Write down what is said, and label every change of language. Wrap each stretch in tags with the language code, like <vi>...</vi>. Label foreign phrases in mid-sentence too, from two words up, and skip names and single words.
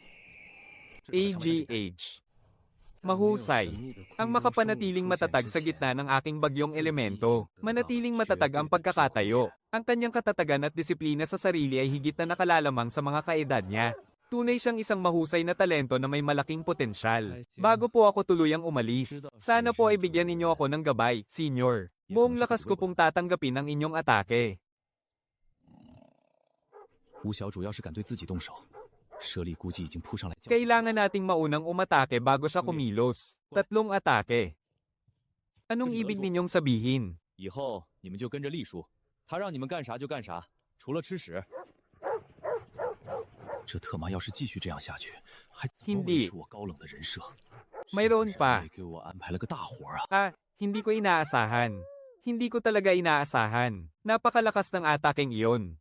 <tl>AGH. Mahusay. Ang makapanatiling matatag sa gitna ng aking bagyong elemento. Manatiling matatag ang pagkakatayo. Ang kanyang katatagan at disiplina sa sarili ay higit na nakalalamang sa mga kaedad niya. Tunay siyang isang mahusay na talento na may malaking potensyal. Bago po ako tuluyang umalis, sana po ay bigyan ninyo ako ng gabay, Senior. Buong lakas ko pong tatanggapin ang inyong atake.</tl> <zh>吴小主要是敢对自己动手，舍利估计已经扑上来。</zh> <tl>Kailangan nating maunang umatake bago siya kumilos. 3 atake. Anong ibig ninyong sabihin?</tl> <zh>以后你们就跟着栗叔，他让你们干啥就干啥，除了吃屎。这特妈要是继续这样下去，还怎么维持我高冷的人设？</zh> <tl>Mayroon pa.</tl> <zh>给我安排了个大活啊！</zh> <tl>Hindi ko inaasahan. Hindi ko talaga inaasahan. Napakalakas ng ataking iyon.</tl>